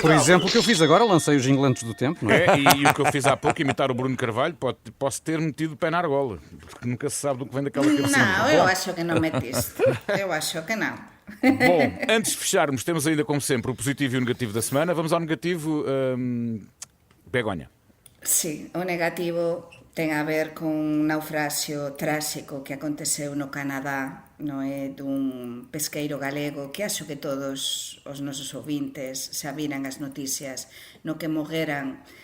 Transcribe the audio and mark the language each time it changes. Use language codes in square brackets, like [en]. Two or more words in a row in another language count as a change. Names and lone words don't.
[pt] Por exemplo, o que eu fiz agora, lancei os Inglantes do Tempo, não é? E o que eu fiz há pouco, imitar o Bruno Carvalho, posso ter metido o pé na argola, porque nunca se sabe do que vem daquela cabecinha. Não, eu acho que não metiste. Eu acho que não. Bom, antes de fecharmos, temos ainda, como sempre, o positivo e o negativo da semana. Vamos ao negativo, Begonha. [gl] Sí, o negativo ten a ver con un naufraxio tráxico que aconteceu no Canadá, non é, dun pesqueiro galego, que acho que todos os nosos ouvintes xa viran as noticias, no que mogueran